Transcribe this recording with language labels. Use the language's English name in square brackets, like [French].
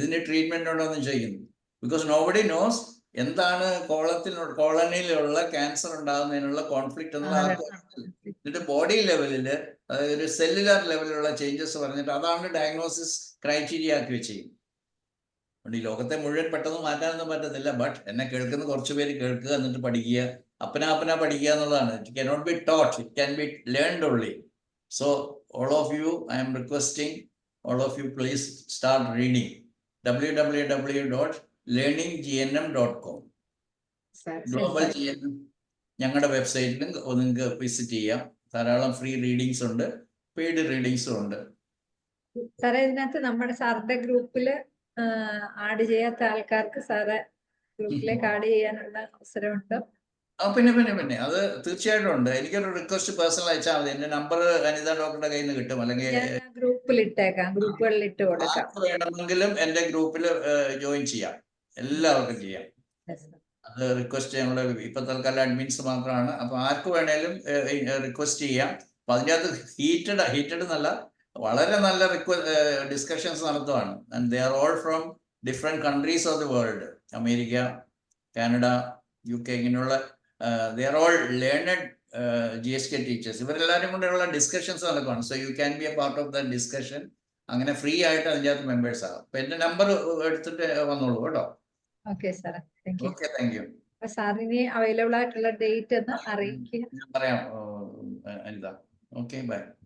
[Malayalam] ഇതിന് ട്രീറ്റ്മെന്റ് ഉണ്ടോ എന്ന് ചോദിക്കുന്നു. [English] because nobody knows [Malayalam] എന്താണ് കോളനിയിലുള്ള ക്യാൻസർ ഉണ്ടാകുന്നതിനുള്ള കോൺഫ്ലിക്റ്റ് എന്നുള്ള എന്നിട്ട് ബോഡി ലെവലില്, അതായത് ഒരു സെല്ലുലാർ ലെവലിലുള്ള ചേഞ്ചസ് പറഞ്ഞിട്ട് അതാണ് ഡയഗ്നോസിസ് ക്രൈറ്റീരിയ ആക്കി വെച്ചിരിക്കുന്നത്. അതുകൊണ്ട് ഈ ലോകത്തെ മുഴുവൻ പെട്ടെന്ന് മാറ്റാനൊന്നും പറ്റത്തില്ല. ബട്ട് എന്നെ കേൾക്കുന്ന കുറച്ച് പേര് കേൾക്കുക, എന്നിട്ട് പഠിക്കുക, അപ്പന പഠിക്കുക എന്നുള്ളതാണ്. [English] It cannot be taught, it can be learned only. So all of you, I am requesting all of you, please start reading www.learninggnm.com. [Malayalam] Global GNM ഞങ്ങളുടെ വെബ്സൈറ്റിലും നിങ്ങൾക്ക് വിസിറ്റ് ചെയ്യാം. ധാരാളം ഫ്രീ റീഡിങ്സ് ഉണ്ട്, പെയ്ഡ് റീഡിങ്സും ഉണ്ട്. സാറേ, ഇതിനകത്ത് നമ്മുടെ സാറിന്റെ ഗ്രൂപ്പില് ആഡ് ചെയ്യാത്ത ആൾക്കാർക്ക് സാറെ ഗ്രൂപ്പിലേക്ക് ആഡ് ചെയ്യാനുള്ള അവസരമുണ്ട്. പിന്നെ അത് തീർച്ചയായിട്ടും ഉണ്ട്. എനിക്കൊരു റിക്വസ്റ്റ് പേഴ്സണൽ അയച്ചാൽ മതി. എന്റെ നമ്പർ അനിത ഡോക്ടറുടെ കയ്യിൽ നിന്ന് കിട്ടും, അല്ലെങ്കിൽ ഗ്രൂപ്പിൽ ഇട്ടേക്കാം, ഗ്രൂപ്പുകളിൽ ഇട്ട് കൊടുക്കാം. വേണമെങ്കിലും എന്റെ ഗ്രൂപ്പിൽ ജോയിൻ ചെയ്യാം, എല്ലാവർക്കും ചെയ്യാം. അത് റിക്വസ്റ്റ് ഞങ്ങളുടെ ഇപ്പൊ തൽക്കാലം അഡ്മിൻസ് മാത്രമാണ്. അപ്പൊ ആർക്ക് വേണേലും റിക്വസ്റ്റ് ചെയ്യാം. അപ്പൊ അതിനകത്ത് ഹീറ്റഡ് എന്നല്ല, വളരെ നല്ല discussions നടത്തുവാണ്. [English] And they are all from different countries of the world. America, Canada, UK, ഇങ്ങനെയുള്ള they are all learned GSK teachers. [Malayalam] ഇവരെല്ലാവരും കൂടെയുള്ള ഡിസ്കഷൻസ് നടക്കുവാണ്. [English] So you can be a part of the discussion. [Malayalam] അങ്ങനെ free ആയിട്ട് അതിൻ്റെ അകത്ത് members ആകും. അപ്പൊ എന്റെ നമ്പർ എടുത്തിട്ട് വന്നോളൂ കേട്ടോ. [English] Okay sir, thank you. Okay, thank you. [Malayalam] അപ്പൊ സാറിന് അവൈലബിൾ ആയിട്ടുള്ള ഡേറ്റ് ഒന്ന് അറിയിക്കുക. ഞാൻ പറയാം അനിത. Okay, by.